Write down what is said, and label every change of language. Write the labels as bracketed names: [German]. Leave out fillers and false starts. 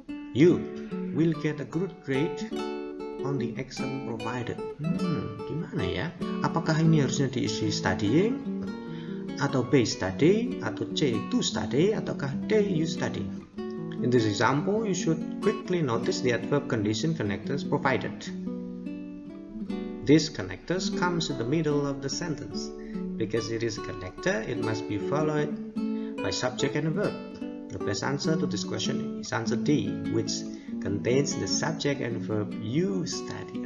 [English] You will get a good grade on the exam provided. [Indonesian] Gimana ya? Apakah ini harusnya diisi studying, atau B study, atau C to study, ataukah D you study? [English] In this example, you should quickly notice the adverb condition connectors provided. This connectors comes in the middle of the sentence. Because it is a connector, it must be followed by subject and a verb. The best answer to this question is answer D, which contains the subject and verb you study.